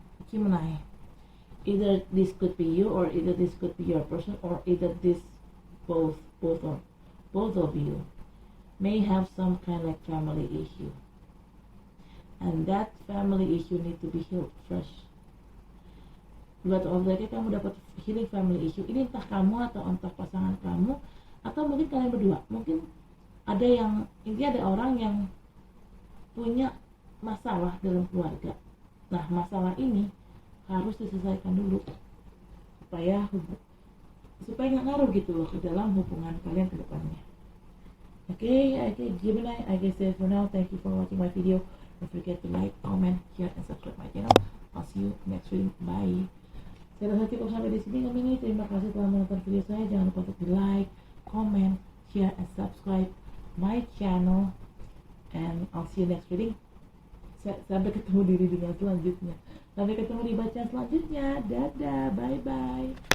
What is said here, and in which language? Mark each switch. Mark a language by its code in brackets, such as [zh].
[en] Gemini, either this could be you, or either this could be your person, or either this both of you may have some kind of like family issue, and that family issue need to be healed fresh. [id] Buat objeknya kamu dapat healing family issue ini, entah kamu atau entah pasangan kamu, atau mungkin kalian berdua. Mungkin ada yang, intinya ada orang yang punya masalah dalam keluarga. Nah, masalah ini harus diselesaikan dulu supaya nggak ngaruh gitu loh ke dalam hubungan kalian ke depannya. [en] Okay, Gemini, I guess that's for now. Thank you for watching my video. Don't forget to like, comment, share, and subscribe my channel. I'll see you next video. Bye. [id] Saya rasa cukup sampai di sini [en] Gemini. [id] Terima kasih telah menonton video saya. Jangan lupa untuk di like, comment, share, [en] and subscribe my channel. And I'll see you next reading. [id] Sampai ketemu di reading selanjutnya. Sampai ketemu di bacaan selanjutnya. Dadah, bye bye.